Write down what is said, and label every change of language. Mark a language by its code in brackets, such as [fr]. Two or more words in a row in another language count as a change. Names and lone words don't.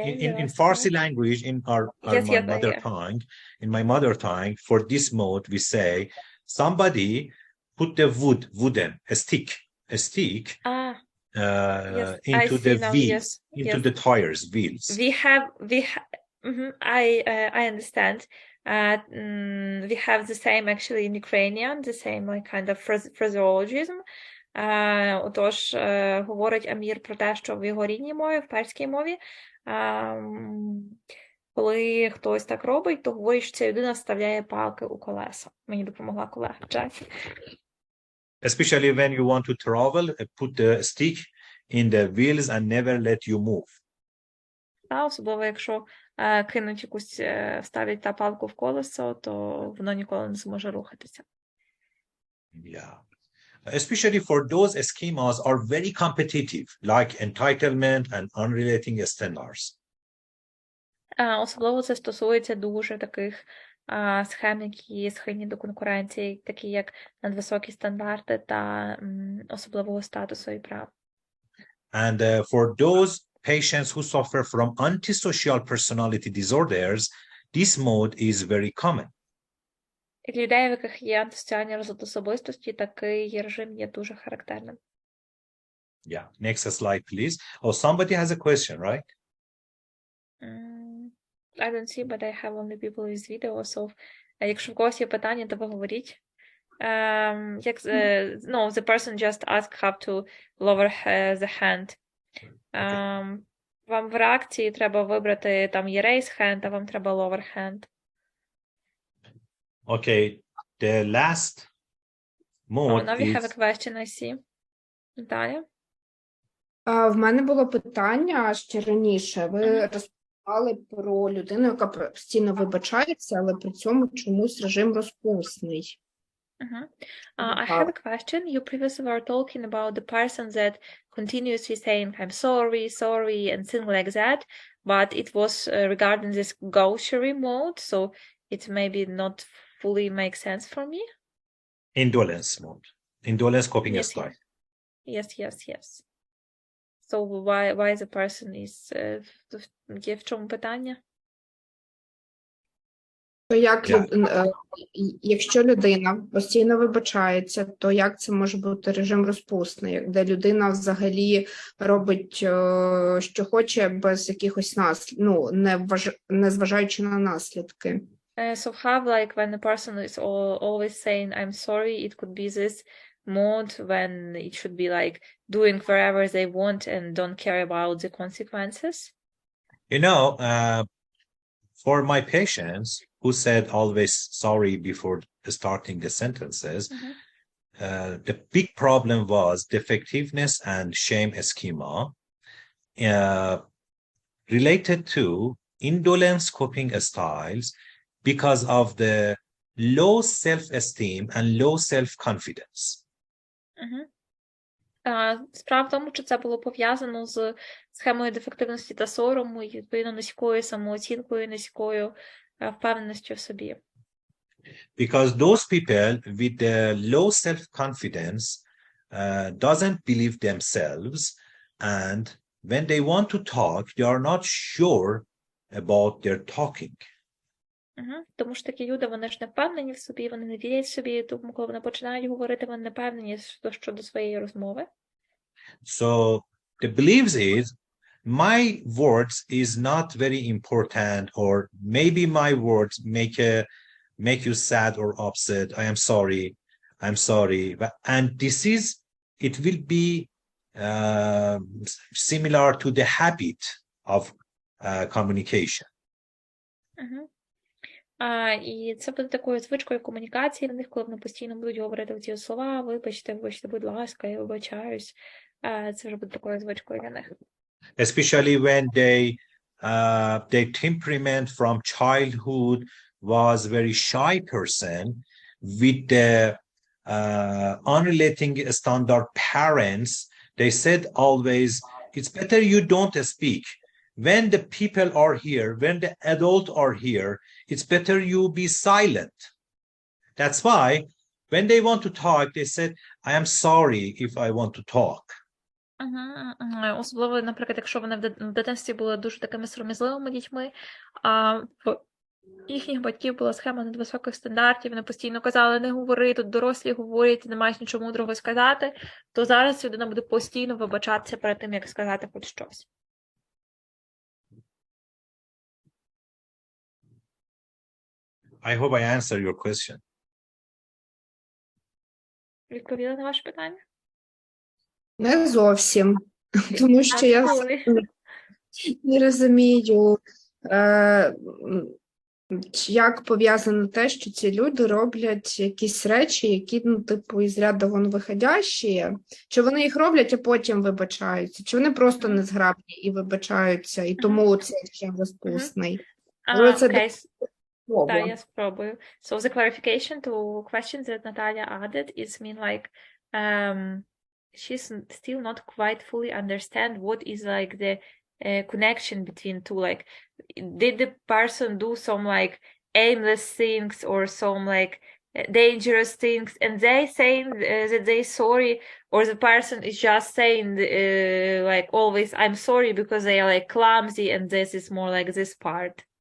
[en] In Farsi language, in our mother tongue, in my mother tongue, for this mode, we say, somebody put the wooden, a stick into the wheels, into the tires, wheels. I understand. We have the same actually in Ukrainian, the same like kind of phraseologism. [uk] Отож, говорить Амір про те, що в його рідній мові, в перській мові, коли хтось так робить, то говорить, що ця людина вставляє палки у колеса. Мені допомогла колега Джекі. [en] Especially when you want to travel, put the stick in the wheels and never let you move. [uk] Та, особливо, якщо кинуть якусь, вставлять та палку в колесо, то воно ніколи не зможе рухатися. [en] Yeah. Especially for those schemas are very competitive, like entitlement and unrelating standards. [uk] Особливо це стосується дуже таких схем, які схильні до конкуренції, такі як надвисокі стандарти та особливого статусу і прав. [en] And for those patients who suffer from antisocial personality disorders, this mode is very common. [uk] І для людей, в яких є антисоціальний розлад особистості, такий режим є дуже характерним. [en] Yeah, next slide, please. Oh, somebody has a question, right? I don't see, but I have only people with video, so [uk] якщо в когось є питання, то ви говоріть. [en] No, the person just asked how to lower the hand. [uk] Вам в реакції треба вибрати, там є [en] raise hand, [uk] а вам треба [en] lower hand. Okay, the last mode now we have a is... question, I see. [uk] Наталя? В мене було питання ще раніше. Ви розповідали про людину, яка постійно вибачається, але при цьому чомусь режим розпусний. [en] I have a question. You previously were talking about the person that continuously saying I'm sorry, sorry, and things like that, but it was regarding this gauchery mode, so it maybe not fully makes sense for me. Indolence mode. Indolence coping Yes, style. Yes. So why the person is [uk] є в чому питання? То як якщо людина постійно вибачається, то як це може бути режим розпусний, де людина взагалі робить, що хоче без якихось наслідків, ну, не зважаючи на наслідки? [en] So have like when the person is always saying I'm sorry, it could be this mode when it should be like doing wherever they want and don't care about the consequences. You know, for my patients who said always sorry before starting the sentences, the big problem was defectiveness and shame schema related to indolence coping styles because of the low self-esteem and low self-confidence. [uk] Справа в тому, що це було пов'язано з схемою дефективності та сорому, і відповідно низькою самооцінкою, низькою впевненістю в собі. [en] Because those people with the low self-confidence doesn't believe themselves, and when they want to talk, they are not sure about their talking. [uk] Тому що такі люди, вони ж не впевнені в собі, вони не вірять в собі, тому коли вони починають говорити, вони не впевнені щодо своєї розмови. [en] So the beliefs is my words is not very important, or maybe my words make you sad or upset. I'm sorry. And this is, it will be similar to the habit of communication. [uk] І це буде такою звичкою комунікації в них, коли вони постійно будуть говорити ці слова, вибачте, будь ласка, я вибачаюсь. Це вже буде такою звичкою для них. [en] Especially when their temperament from childhood was very shy person with the unrelating standard parents, they said always, it's better you don't speak. When the people are here, when the adults are here, it's better you be silent. That's why when they want to talk, they said, I am sorry if I want to talk. [uk] Особливо, наприклад, якщо вони в дитинстві були дуже такими сором'язливими дітьми, а в їхніх батьків була схема надвисоких стандартів, вони постійно казали, не говори, тут дорослі говорять, ти не маєш нічого мудрого сказати, то зараз людина буде постійно вибачатися перед тим, як сказати хоч щось. [en] I hope I answer your question. [uk] Відповіла на ваше питання? Не зовсім, тому що я не розумію, як пов'язано те, що ці люди роблять якісь речі, які, ну, типу, із ряду вон виходящі, чи вони їх роблять, а потім вибачаються, чи вони просто незграбні і вибачаються, і тому це ще розпусний. Okay. Так, я спробую. [en] So the clarification to questions that Natalia added is mean like she's still not quite fully understand what is like the connection between two. Like, did the person do some like aimless things or some like dangerous things, and they saying that they sorry, or the person is just saying like always I'm sorry because they are like clumsy, and this is more like this part.